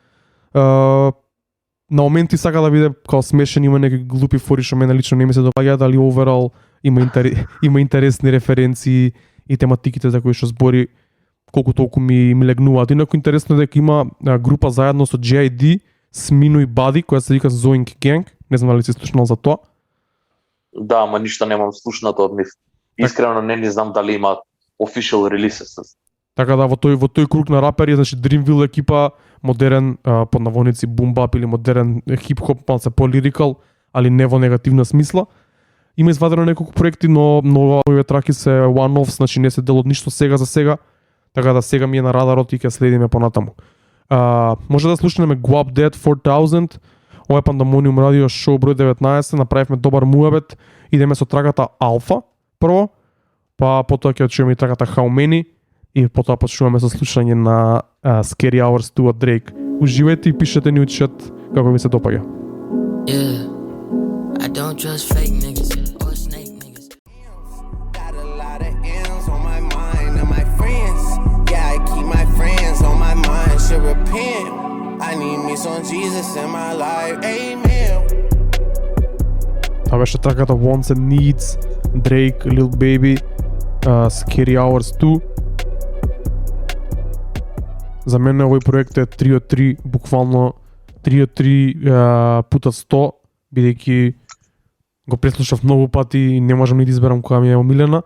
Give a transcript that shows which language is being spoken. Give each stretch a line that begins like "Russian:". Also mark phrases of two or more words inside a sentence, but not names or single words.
Macedonian: На моменти сака да биде као смешен, има некои глупи фори што мене лично не ми се допаѓаат, али оверал има интересни референции и тематиките за кои што збори колку толку ми легнуваат. Инаку интересно дека има група заедно со JID, Смино и Бади, која се вика Zoink Gang. Не знам дали си слушнал за тоа. Да, ама ништо немам слушнато од нив. Искрено не знам дали има
English: official releases.
Macedonian: Така да во тој круг на рапери, значи Dreamville екипа, модерен под наводници бумбап или модерен хип-хоп, малце по-лирикал, али не во негативна смисла. Има извадено неколку проекти, но овие траки се one-offs, значи не се дел од ништо сега за сега, така да сега ми е на радарот и ќе следиме понатаму. Може да слушнеме Guapdat 4000, ова е Пандамониум радио шоу број 19, направивме добар муабет, идеме со траката Алфа прво, па потоа ќе чуеме и траката How Many, и потоа почнуваме со слушање на Scary Hours 2 од Drake. Уживајте и пишете ни од чат како ви се допаѓа.
English: Yeah, I don't trust fake niggas or snake niggas. Got a lot of M's on my mind and my friends. Yeah, I keep my friends on my mind. Should repent. I need me some Jesus in my life. Amen.
Macedonian: Тоа беше траката Wants and Needs, Drake, Lil Baby, Scary Hours 2. За мене овој проект е 3 од 3, буквално 3 од 3 пута 100, бидејќи го преслушав многу пати и не можам ни да изберам која ми е омилена.